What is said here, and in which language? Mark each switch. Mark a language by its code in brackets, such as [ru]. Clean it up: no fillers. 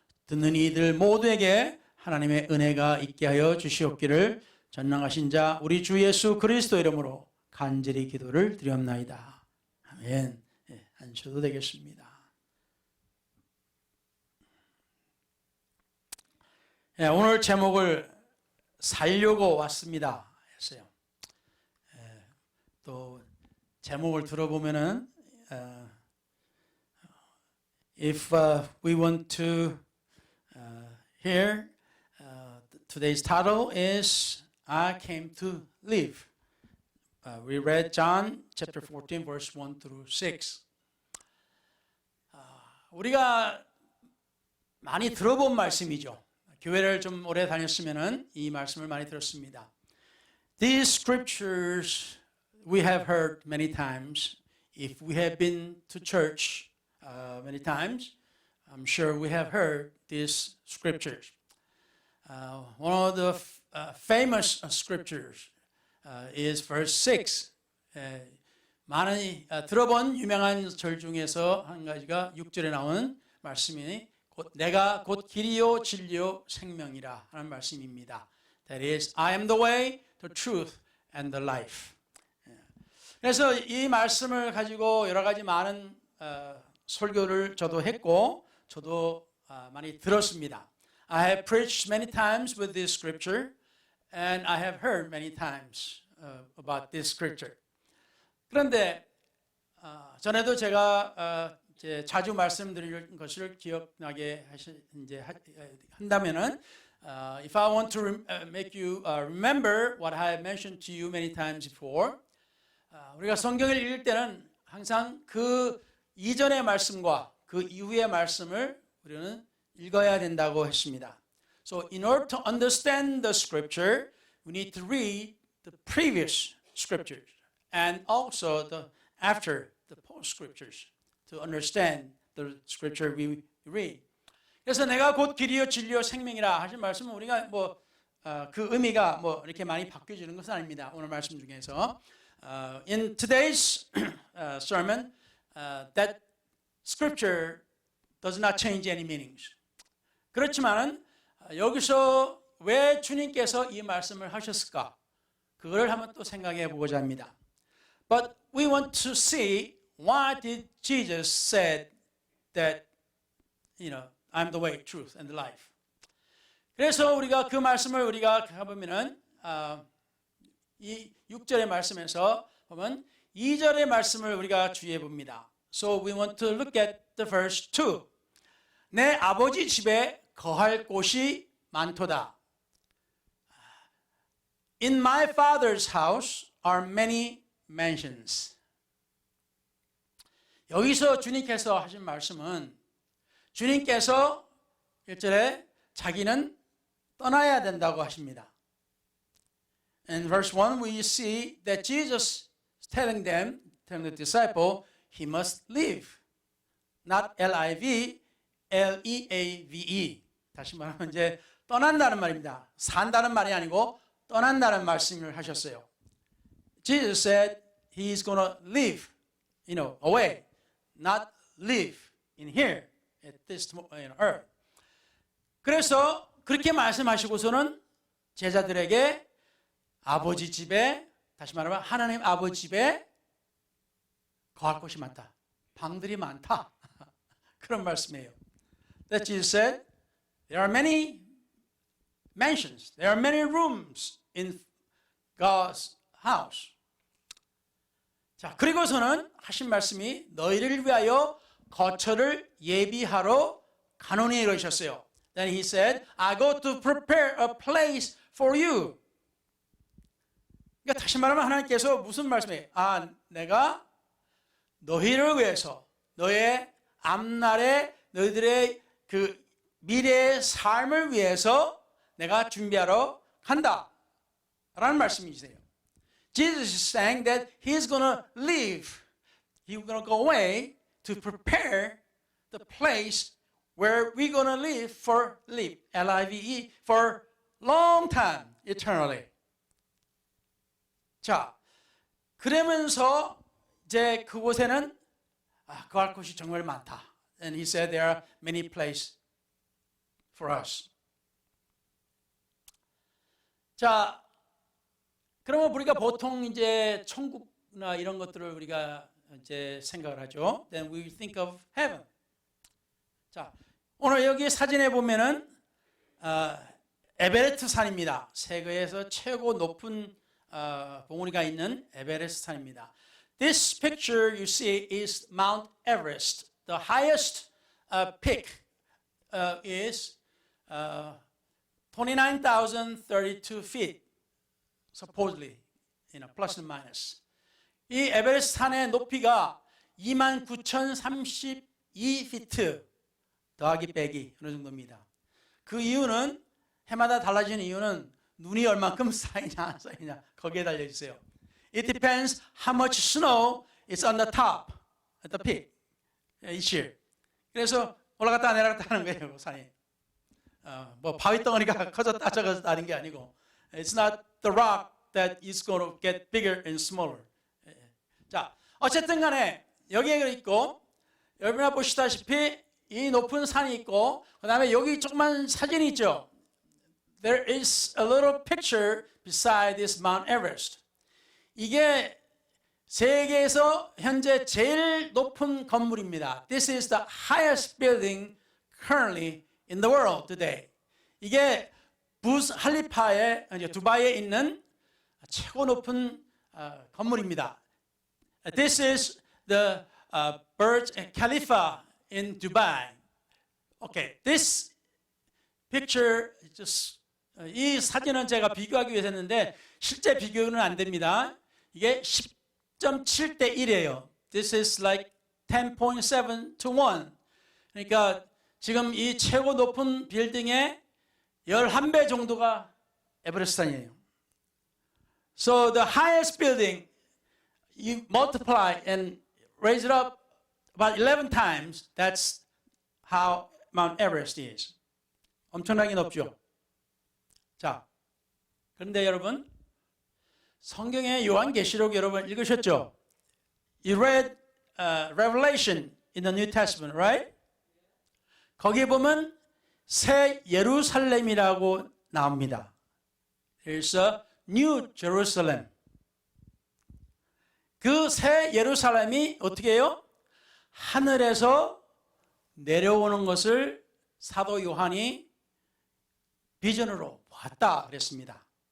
[ko] 듣는 이들 모두에게 하나님의 은혜가 있게 하여 주시옵기를 전능하신 자 우리 주 예수 그리스도 이름으로 간절히 기도를 드리옵나이다. 아멘. 네, 앉으셔도 되겠습니다. 네, 오늘 제목을 살려고 왔습니다 했어요. 네, 또 제목을 들어보면은 [en] If we want to hear, today's title is I Came to Live. We read John chapter 14 verse 1 through 6. [ko] 우리가 많이 들어본 말씀이죠. 교회를 좀 오래 다녔으면은 이 말씀을 많이 들었습니다. [en] These scriptures we have heard many times. If we have been to church many times, I'm sure we have heard these scriptures. One of the famous scriptures is verse 6. [ko] 많이 들어본 유명한 절 중에서 한 가지가 6절에 나오는 말씀이 내가 곧 길이요 진리요 생명이라 하는 말씀입니다. [en] That is, I am the way, the truth, and the life. [ko] 그래서 이 말씀을 가지고 여러 가지 많은 설교를 저도 했고 저도 많이 들었습니다. [en] I have preached many times with this scripture and I have heard many times about this scripture. [ko] 그런데 전에도 제가 자주 말씀드릴 것을 기억나게 한다면은 [en] if I want to make you remember what I have mentioned to you many times before, [ko] 우리가 성경을 읽을 때는 항상 그 이전의 말씀과 그 이후의 말씀을 우리는 읽어야 된다고 했습니다. [en] So in order to understand the scripture, we need to read the previous scriptures and also the after the post scriptures to understand the scripture we read. [ko] 그래서 내가 곧 길이요 진리요 생명이라 하신 말씀은 우리가 그 의미가 이렇게 많이 바뀌어지는 것은 아닙니다. 오늘 말씀 중에서 [en] in today's sermon, that scripture does not change any meanings. [ko] 그렇지만은 여기서 왜 주님께서 이 말씀을 하셨을까? 그걸 한번 또 생각해 보고자 합니다. [en] But we want to see why did Jesus said that, I'm the way, truth, and the life. [ko] 그래서 우리가 그 말씀을 우리가 가보면은 이 6절의 말씀에서 보면 2절의 말씀을 우리가 주의해 봅니다. [en] So we want to look at the verse 2. [ko] 내 아버지 집에 거할 곳이 많도다. [en] In my father's house are many mansions. [ko] 여기서 주님께서 하신 말씀은 주님께서 1절에 자기는 떠나야 된다고 하십니다. [en] In verse 1 we see that Jesus is telling the disciple, he must leave. Not L-I-V, L-E-A-V-E. [ko] 다시 말하면 이제 떠난다는 말입니다. 산다는 말이 아니고 떠난다는 말씀을 하셨어요. [en] Jesus said he is going to live, away, not live in here at this earth. [ko] 그래서 그렇게 말씀하시고서는 제자들에게 아버지 집에, 다시 말하면 하나님 아버지 집에 거할 곳이 많다. 방들이 많다. 그런 말씀이에요. [en] That Jesus said, there are many mansions, there are many rooms in God's house. [ko] 자, 그리고서는 하신 말씀이 너희를 위하여 거처를 예비하러 가노니 이러셨어요. [en] Then he said, I go to prepare a place for you. [ko] 그러니까 다시 말하면 하나님께서 무슨 말씀이에요? 내가 너희를 위해서, 너의 앞날에 너희들의 그 미래의 삶을 위해서 내가 준비하러 간다. 라는 말씀이세요. [en] Jesus is saying that he's going to leave. He's going to go away to prepare the place where we're going to live, L-I-V-E, for long time, eternally. [ko] 자, 그러면서 이제 그곳에는 거할 곳이 정말 많다. [en] And he said there are many places for us. [ko] 자, 그러면 우리가 보통 이제 천국이나 이런 것들을 우리가 이제 생각을 하죠. [en] Then we think of heaven. [ko] 자, 오늘 여기 사진에 보면은 에베레스트 산입니다. 세계에서 최고 높은 봉우리가 있는 에베레스트 산입니다. [en] This picture you see is Mount Everest. The highest peak is 29,032 feet, supposedly, plus and minus. [ko] 이 에베레스트 산의 높이가 29,032피트 더하기 빼기 어느 정도입니다. 그 이유는 해마다 달라지는 이유는 눈이 얼만큼 쌓이냐 안 쌓이냐 거기에 달려있어요. [en] It depends how much snow is on the top, at the peak, each year. [ko] 그래서 올라갔다 내려갔다 하는 거예요, 산이. 뭐 바위 덩어리가 커졌다 작아졌다 하는 게 아니고, [en] it's not the rock that is going to get bigger and smaller. [ko] 자, 어쨌든 간에 여기에 있고, 여러분이 보시다시피 이 높은 산이 있고, 그 다음에 여기 조그만 사진이 있죠. [en] There is a little picture beside this Mount Everest. [ko] 이게 세계에서 현재 제일 높은 건물입니다. [en] This is the highest building currently in the world today. [ko] 이게 부스 할리파의 두바이에 있는 최고 높은 건물입니다. [en] This is the Burj Khalifa in Dubai. Okay, this picture just [ko] 이 사진은 제가 비교하기 위해서 했는데 실제 비교는 안 됩니다. 이게 10.7대 1이에요. [en] This is like 10.7 to 1. [ko] 그러니까 지금 이 최고 높은 빌딩의 11배 정도가 에베레스트산이에요. [en] So the highest building, you multiply and raise it up about 11 times. That's how Mount Everest is. [ko] 엄청나게 높죠. 자, 그런데 여러분, 성경의 요한계시록 여러분 읽으셨죠? [en] You read Revelation in the New Testament, right? [ko] 거기에 보면 새 예루살렘이라고 나옵니다. [en] There's a New Jerusalem. [ko] 그 새 예루살렘이 어떻게 해요? 하늘에서 내려오는 것을 사도 요한이 비전으로 봤다 그랬습니다.